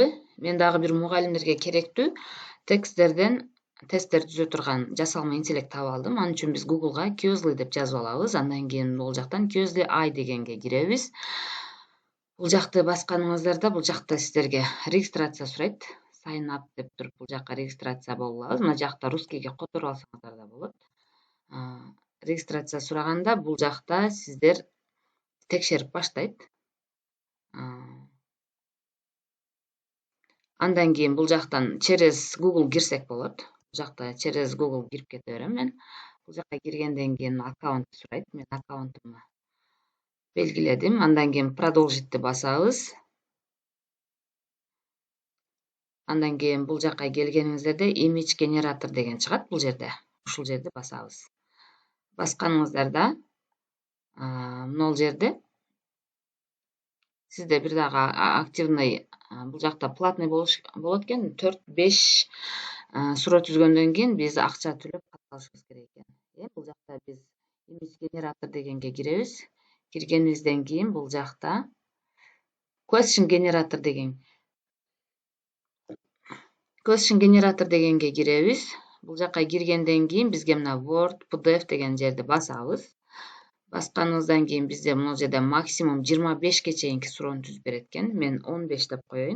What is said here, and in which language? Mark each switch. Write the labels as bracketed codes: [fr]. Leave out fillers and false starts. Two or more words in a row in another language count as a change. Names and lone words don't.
[ky] Мен дагы бир мугалимдерге керектүү тексттерден тесттер түзө турган жасалма интеллект таап алдым. Ал үчүн биз Google'га Qosely деп жазып алабыз. Андан кийин бул жактан Qosely AI дегенге киребиз. Бул жакты басканыңыздарда бул жакта сиздерге регистрация сурайт. [en] Sign up [ky] деп туруп бул жакка регистрация болуп алабыз. Мына жакта русскийге которуп алсаңыздар да болот. Регистрация сураганда бул жакта сиздер текшерип баштайт. Андан кийин бул жактан через Google кирсек болот. Бул жакта через Google кирип кете берем мен. Бул жакка киргенден кийин аккаунт сурайт. Мен аккаунтумду белгиледим. Андан кийин продолжитти басабыз. Андан кийин бул жакка келгениңиздерде [en] image generator [ky] деген чыгат бул жерде. Ушул жерди басабыз. Басканыңыздарда мына жерде сизде бир дагы активный бул жакта платный болот экен. 4-5 суроо түзгөндөн кийин биз акча төлөп калышыбыз керек экен. Бул жакта биз [en] image generator [ky] дегенге киребиз. Киргенибизден кийин бул жакта [en] question generator [ky] дегенге киребиз. Бул жакка киргенден кийин бизге мына Word, PDF деген жерди басабыз. Басканыбыздан кийин бизде мына жерде максимум 25ге чейинки суроону түзүп берет экен. Мен 15 деп коеюн.